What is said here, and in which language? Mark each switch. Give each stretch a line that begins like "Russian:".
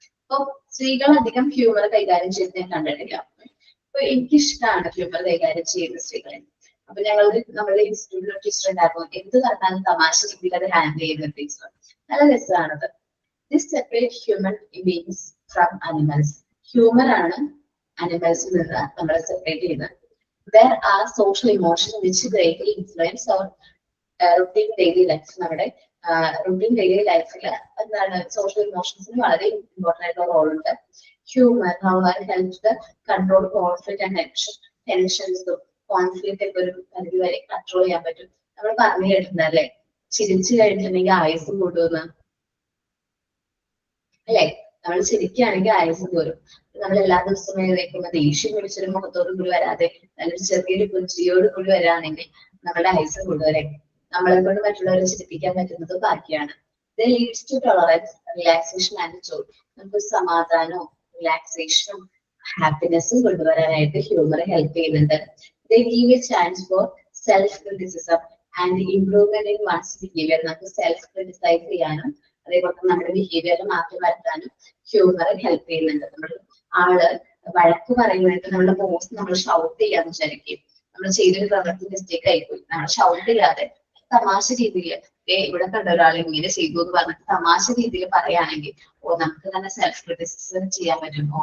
Malayalam: അപ്പൊ സ്ത്രീകൾ അധികം ഹ്യൂമർ കൈകാര്യം ചെയ്ത് ഞാൻ കണ്ടിട്ടില്ല. അപ്പൊ എനിക്കിഷ്ടമാണ് ഹ്യൂമർ കൈകാര്യം ചെയ്യുന്ന സ്ത്രീകളെ. അപ്പൊ നമ്മളുടെ ഇൻസ്റ്റിറ്റ്യൂട്ടിൽ ടീച്ചർ ഉണ്ടായിരുന്നു. എന്ത് പറഞ്ഞാലും തമാശ രീതിയിൽ അത് ഹാൻഡിൽ ചെയ്യുന്ന ടീച്ചർ. നല്ല രസമാണത്.
English: This separate human beings from animals.
Malayalam: Humour ആണ് അനിമൽസിൽ നിന്ന് നമ്മളെ സെപ്പറേറ്റ് ചെയ്യുന്നത്.
English: There are social emotions which greatly influence our routine daily life.
Malayalam: നമ്മുടെ routine daily ലൈഫിൽ എന്താണ് സോഷ്യൽ ഇമോഷൻസിന് വളരെ ഇമ്പോർട്ടൻ്റ് ആയിട്ടുള്ള റോൾ ഉണ്ട്.
English: humour helps the control conflict and
Malayalam: ടെൻഷൻസും conflict ഒക്കെ ഒരു പരിധി വരെ കൺട്രോൾ ചെയ്യാൻ പറ്റും. നമ്മൾ പറഞ്ഞു കേട്ടിട്ടുണ്ടല്ലേ, ചിരിച്ചു കഴിഞ്ഞിട്ടുണ്ടെങ്കിൽ ആയുസ് കൂടുമെന്ന് അല്ലെ? നമ്മൾ ചിരിക്കുകയാണെങ്കിൽ ആയുസ് കൂടും. നമ്മൾ എല്ലാ ദിവസവും എഴുന്നേൽക്കുമ്പോൾ ദേഷ്യം പിടിച്ചൊരു മുഖത്തോട് കൂടി വരാതെ നല്ലൊരു ചെറിയൊരു പുഞ്ചിരിയോട് കൂടി വരാണെങ്കിൽ നമ്മുടെ ആയുസ് കൂടുതലേ. നമ്മളെ കൊണ്ട് മറ്റുള്ളവരെ ചിരിപ്പിക്കാൻ പറ്റുന്നത് ബാക്കിയാണ്. ഇത്
English: Leads to tolerance, relaxation and joy.
Malayalam: നമുക്ക് സമാധാനവും റിലാക്സേഷനും ഹാപ്പിനെസ്സും കൊണ്ടുവരാനായിട്ട് ഹ്യൂമർ ഹെൽപ്പ് ചെയ്യുന്നുണ്ട്.
English: They give a chance for self-criticism and improvement in one's behavior.
Malayalam: നമുക്ക് സെൽഫ് ക്രിറ്റിസൈസ് ചെയ്യാനും അതേപോലെ നമ്മുടെ ബിഹേവിയറിൽ മാറ്റം വരുത്താനും ഹ്യൂമർ ഹെൽപ്പ് ചെയ്യുന്നുണ്ട്. നമ്മൾ ആള് വഴക്ക് പറയുന്നത് നമ്മുടെ ബോസ് നമ്മൾ ഷൗട്ട് ചെയ്യാന്ന് വിചാരിക്കും. നമ്മൾ ചെയ്തൊരു പ്രവൃത്തി മിസ്റ്റേക്ക് ആയിപ്പോയി, നമ്മൾ ഷൗട്ട് ചെയ്യാതെ തമാശ രീതിയിൽ ഇവിടെ കണ്ട ഒരാൾ ഇങ്ങനെ ചെയ്തു എന്ന് പറഞ്ഞിട്ട് തമാശ രീതിയിൽ പറയുകയാണെങ്കിൽ നമുക്ക് തന്നെ സെൽഫ് ക്രിറ്റിസിസം ചെയ്യാൻ പറ്റും.